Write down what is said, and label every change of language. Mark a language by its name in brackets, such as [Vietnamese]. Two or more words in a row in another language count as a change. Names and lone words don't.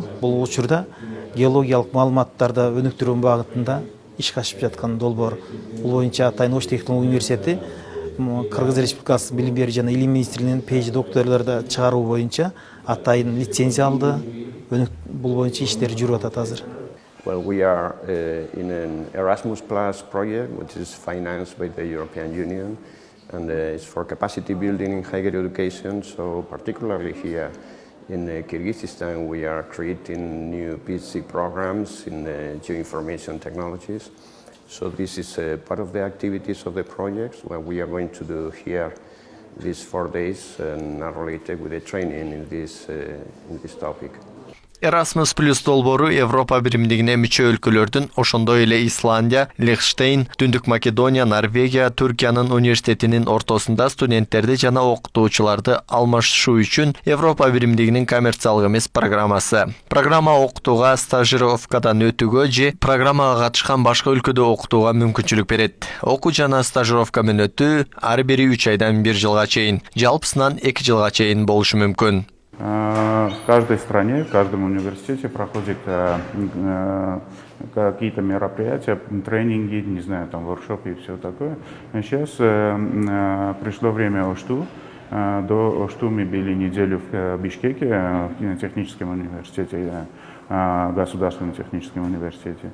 [Kyrgyz] Бул учурда геологиялык маалыматтарды өнүктүрүү багытында ишке ашып жаткан долбоор. Бул боюнча Атайын Ош технологиялык университети Кыргыз Республикасы билим берүү жана илим министрлигинин PhD докторлорду чыгаруу боюнча атайын лицензия алды. Бул боюнча иштер жүрүп атат азыр. [English] Well, we are in an Erasmus Plus project, which is financed by the European Union, and it's for capacity building in higher education. So, particularly here in Kyrgyzstan, we are creating new PhD programs in geoinformation technologies. So, this is part of the activities of the projects. What we are going to do here these 4 days and are related with the training in this topic. [Kyrgyz] Erasmus Plus долбоору Европа биримдигине мүчө өлкөлөрдүн, ошондой эле Исландия, Лихтенштейн, Түндүк Македония, Норвегия, Түркиянын университетинин ортосунда студенттерди жана окутуучуларды алмашышуу үчүн Европа биримдигинин коммерциялык эмес программасы. Программа окутууга, стажировкадан өтүүгө же программага катышкан башка өлкөдө окутууга мүмкүнчүлүк берет. Окуу жана стажировка менен өтүү ар бири 3 айдан 1 жылга чейин, жалпысынан 2 жылга чейин болушу мүмкүн. [Russian] В каждой стране, в каждом университете проходят какие-то мероприятия, тренинги, не знаю, там воркшопы и все такое. Сейчас пришло время Ошту. До Ошту мы были неделю в Бишкеке, в техническом университете, государственном техническом университете.